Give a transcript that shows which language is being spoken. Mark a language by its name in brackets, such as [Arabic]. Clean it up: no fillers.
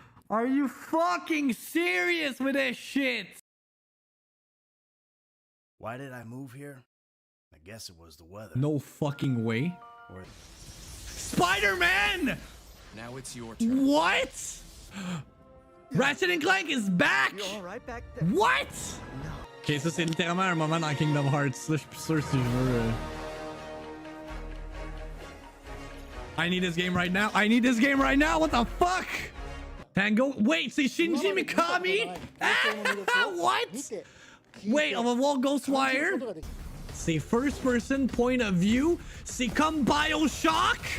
[English] Are you fucking serious with that shit? Why did I move here? I guess it was the weather. No fucking way. Or Spider-Man! now it's your turn. What? Ratchet and Clank is back! You all right back there? What? [French] Ok, ça c'est littéralement un moment dans Kingdom Hearts. Là, je suis plus sûr si je veux. [English] I need this game right now. I need this game right now. What the fuck? Tango. Wait, [French] c'est [English] Shinji Mikami? Ah, what? Wait, [French] on va voir [English] Ghostwire. [French] C'est [English] first person point of view. [French] C'est comme BioShock.